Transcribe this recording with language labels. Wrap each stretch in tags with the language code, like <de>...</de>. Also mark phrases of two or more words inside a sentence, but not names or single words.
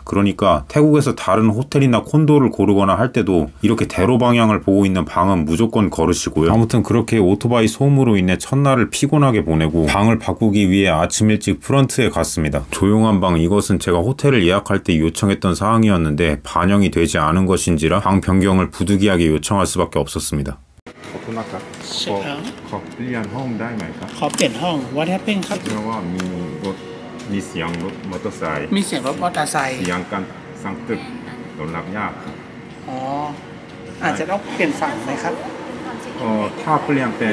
<ko>그러니까 태국에서 다른 호텔이나 콘도를 고르거나 할 때도 이렇게 대로 방향을 보고 있는 방은 무조건 거르시고요. 아무튼 그렇게 오토바이 소음으로 인해 첫날을 피곤하게 보내고 방을 바꾸기 위해 아침 일찍 프런트에 갔습니다. 조용한 방, 이것은 제가 호텔을 예약할 때 요청했던 사항이었는데 반영이 되지 않은 것인지라 방 변경을 부득이하게 요청할 수밖에 없었습니다.</ko> <th>ใช่ครับขอเปลี่ยนห้อง</th> <en>What happened</en> <th>ครับ มีเสียงรถมอเตอร์ไซค์ มีเสียงรถมอเตอร์ไซค์ เสียงการสั่งตึกรถรับยาก อ๋ออาจจะต้องเปลี่ยนฝั่งไหมครับ ถ้าเปลี่ยนเป็น</th>